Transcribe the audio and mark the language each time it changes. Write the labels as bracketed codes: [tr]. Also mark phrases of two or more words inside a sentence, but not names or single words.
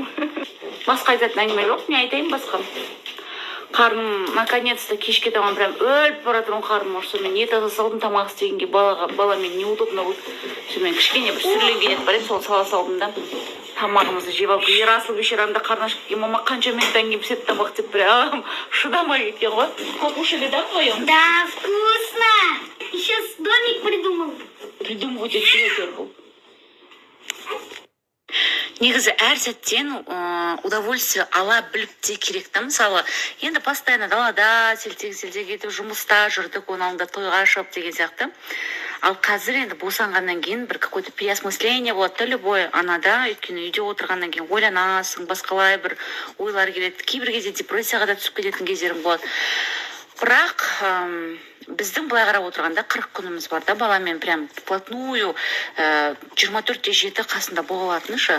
[kk] Басқа айтатын әңгіме жоқ, не айтайын басқа? Қарным, наконец-то кешке таман прям өліп баратырмын қарным ұрсы. Мен ет салдым тамақ істегенге баламен неудобно болды. Мен кішкене бір сүрленген ет бар еді, сол сала салдым да. Тамағымызды жеп алып, Ерасыл бешерамда қарны ашып кеткен, мама қанша минуттан кейін піседі тамақ деп прям шыдамай кеткен ғой. [ru] Покушали, да, вдвоем? Да, вкусно. Еще домик придумал. [kk] Придумывать өте бұл. Негізі әр сәттен удовольствие ала біліп те керек та. Мысалы, енді постоянно далада селтег кетіп жұмыста жүрдік, оның алдында тойға шығып деген сияқты. Ал қазір енді босанғаннан кейін бір [ru] какое-то переосмысление [kk] болады, любой анада, өйткені үйде отырғаннан кейін ойланасың, басқалай бір ойлар келеді. Кейбір кезде депрессияға да түсіп кететін кездерім болады. Бірақ біздің былай қарап отырғанда 40 күніміз бар да, баламен [ru] прям вплотную [kk] 24/7 қасында болатыны ше.